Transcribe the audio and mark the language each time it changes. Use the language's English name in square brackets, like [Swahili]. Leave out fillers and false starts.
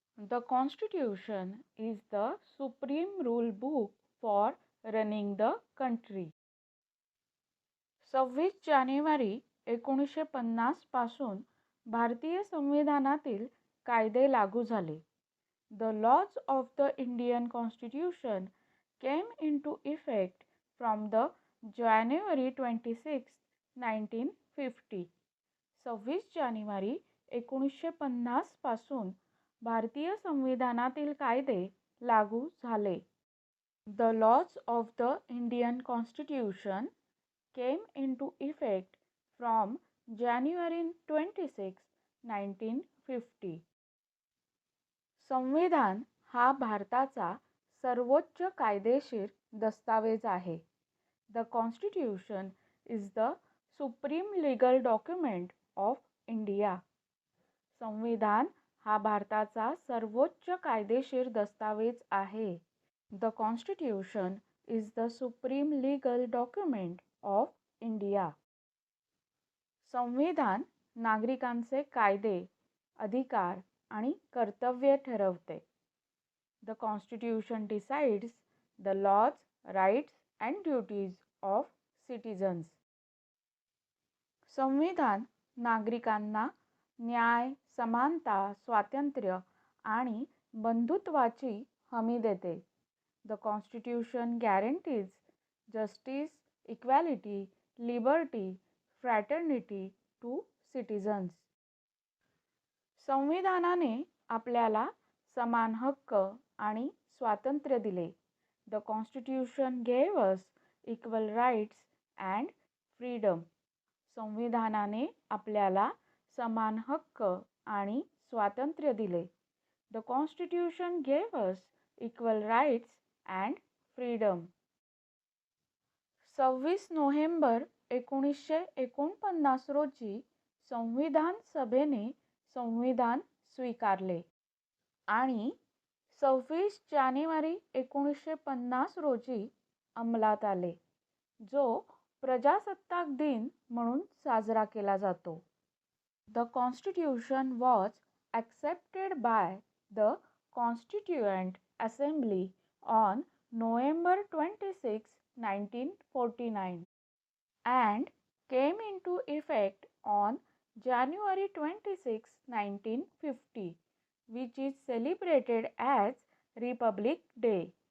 [English] The Constitution is the supreme rule book for running the country. [Marathi] 26 जानेवारी 1950 पासून भारतीय संविधानातील कायदे लागू झाले. [English] The laws of the Indian Constitution came into effect from the January 26, 1950. [Marathi] 26 जानेवारी 1950 पासून भारतीय संविधानातील कायदे लागू झाले. [English] The laws of the Indian Constitution came into effect from January 26, 1950. [Marathi] संविधान हा भारताचा सर्वोच्च कायदेशीर दस्तावेज आहे. [English] The Constitution is the supreme legal document of India. [Marathi] संविधान हा भारताचा सर्वोच्च कायदेशीर दस्तावेज आहे. [English] The Constitution is the supreme legal document of India. [Marathi] संविधान नागरिकांचे कायदे, अधिकार आणि कर्तव्ये ठरवते. [English] The Constitution decides the laws, rights and duties of citizens. [Marathi] संविधान नागरिकांना न्याय, समानता, स्वातंत्र्य आणि बंधुत्वाची हमी देते. [English] The Constitution guarantees justice, equality, liberty, fraternity to citizens. [Marathi] संविधानाने आपल्याला समान हक्क आणि स्वातंत्र्य दिले. [English] The Constitution gave us equal rights and freedom. [Marathi] संविधानाने आपल्याला समान हक्क आणि स्वातंत्र्य दिले. [English] The Constitution gave us equal rights and freedom. [Marathi] 26 November 1949 रोजी संविधान सभेने संविधान स्वीकारले. आणि 26 जानेवारी 1950 रोजी अंमलात आले, जो प्रजासत्ताक दिन म्हणून साजरा केला जातो. [English] The Constitution was accepted by the Constituent Assembly on November 26, 1949 and came into effect on January 26, 1950, which is celebrated as Republic Day.